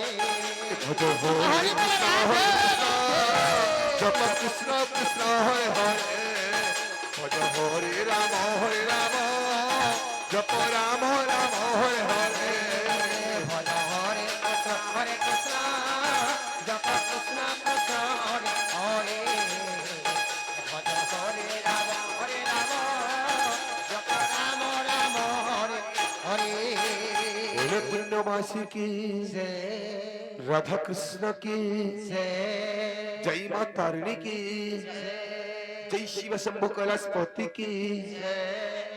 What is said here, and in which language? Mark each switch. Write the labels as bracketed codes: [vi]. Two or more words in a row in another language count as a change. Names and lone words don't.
[bn] ভজ হরে জপ কৃষ্ণ কৃষ্ণ হরে হরে ভজ হরে রাম জপ রাম রাম হরে হরে ভজ হরে কৃষ্ণ জপ কৃষ্ণ কৃষ্ণ হরে হরে ভজ হরে রাম জপ রাম রাম হরে হরে [hi] बोले पूर्णमासी की राधा कृष्ण की जय माँ तारिणी की जय शिव शंभु कैलाशपति की